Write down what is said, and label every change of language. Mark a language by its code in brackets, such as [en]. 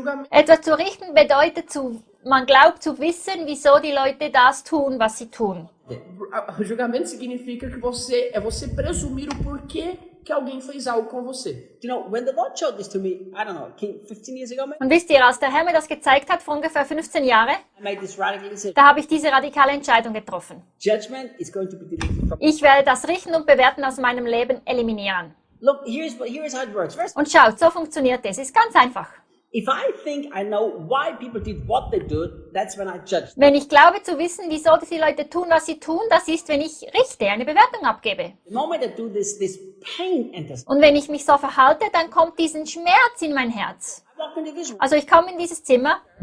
[de] Etwas zu richten bedeutet, man glaubt zu wissen, wieso die Leute das tun, was sie tun. [pt] Julgamento significa que você presumir o porquê que alguém fez algo com você. [en] You know, when the Lord showed this to me, I don't know, 15 years ago, maybe? [de] Und wisst ihr, als der Herr mir das gezeigt hat, vor ungefähr 15 Jahren, [en] I made this radical decision. [de] Da habe ich diese radikale Entscheidung getroffen. [en] Judgment is going to be deleted from. [de] Ich werde das Richten und Bewerten aus meinem Leben eliminieren. [en] Look, here is how it works. First, [de] und schaut, so funktioniert es. Ist ganz einfach. [en] If I think I know why people did what they do, that's when I judge. [de] Wenn ich glaube zu wissen, wieso die Leute tun, was sie tun, das ist, wenn ich richte, eine Bewertung abgebe. [en] The moment I do this, this pain enters. [de] Und wenn ich mich so verhalte, dann kommt diesen Schmerz in mein Herz. Also ich komme in dieses Zimmer.